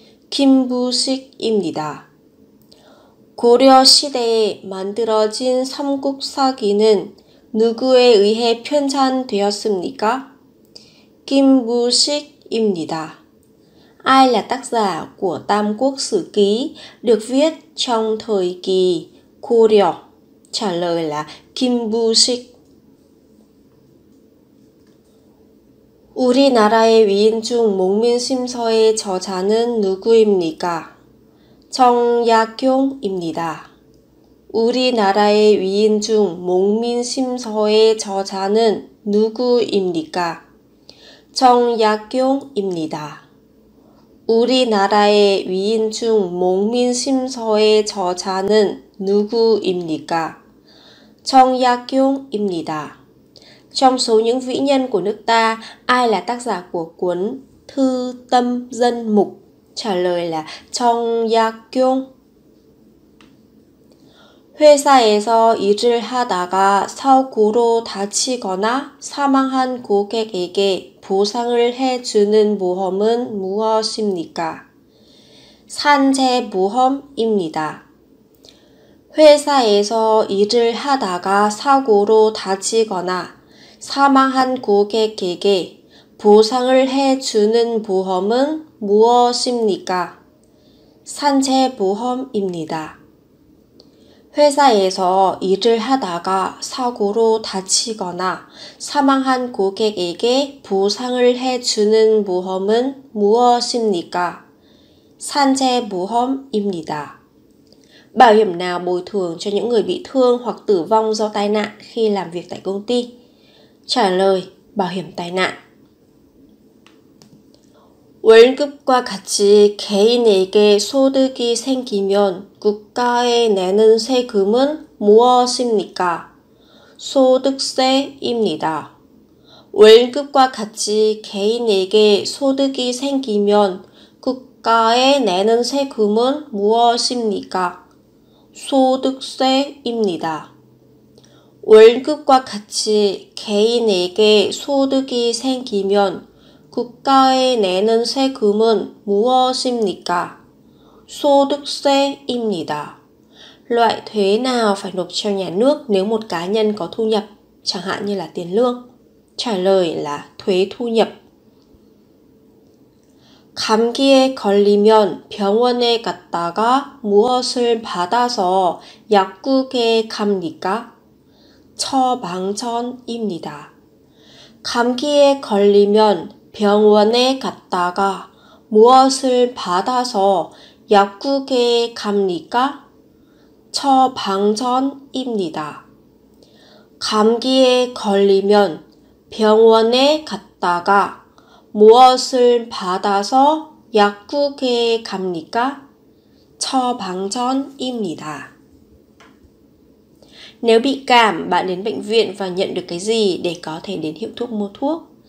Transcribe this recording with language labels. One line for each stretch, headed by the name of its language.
Korean: 김부식입니다. 고려 시대에 만들어진 삼국사기는 누구에 의해 편찬되었습니까? Kimbusik입니다.
Vietnamese: Ai là tác giả của Tam Quốc Sử Ký được viết trong thời kỳ Goryeo? Trả lời là Kimbusik.
Korean: 우리나라의 위인중 목민심서의 저자는 누구입니까? 정약용입니다. 우리나라의 위인중 목민심서의 저자는 누구입니까? 정약용입니다. 우리나라의 위인중 목민심서의 저자는 누구입니까? 정약용입니다.
Vietnamese: Trong số những vĩ nhân của nước ta, ai là tác giả của cuốn Thư Tâm Dân Mục? Trả lời là 정약용.
Korean: 회사에서 일을 하다가 사고로 다치거나 사망한 고객에게 보상을 해주는 보험은 무엇입니까? 산재보험입니다. 회사에서 일을 하다가 사고로 다치거나 사망한 고객에게 보상을 해주는 보험은 무엇입니까? 산재보험입니다. 회사에서 일을 하다가 사고로 다치거나 사망한 고객에게 보상을 해주는 보험은 무엇입니까? 산재보험입니다.
Vietnamese: Bảo hiểm nào bồi thường cho những người bị thương hoặc tử vong do tai nạn khi làm việc tại công ty? Trả lời, bảo hiểm tai nạn.
Korean: 월급과 같이 개인에게 소득이 생기면 국가에 내는 세금은 무엇입니까? 소득세입니다. 월급과 같이 개인에게 소득이 생기면 국가에 내는 세금은 무엇입니까? 소득세입니다. 월급과 같이 개인에게 소득이 생기면 국가에 내는 세금은 무엇입니까? 소득세입니다.
Vietnamese: Loại thuế nào phải nộp cho nhà nước nếu một cá nhân có thu nhập, chẳng hạn như là tiền lương? Trả lời là thuế thu nhập.
Korean: 감기에 걸리면 병원에 갔다가 무엇을 받아서 약국에 갑니까? 처방전입니다. 감기에 걸리면 병원에 갔다가 무엇을 받아서 약국에 갑니까? 처방전입니다. 감기에 걸리면 병원에 갔다가 무엇을 받아서 약국에 갑니까? 처방전입니다.
Vietnamese: Nếu bị cảm, bạn đến bệnh viện và nhận được cái gì để có thể đến hiệu thuốc mua thuốc?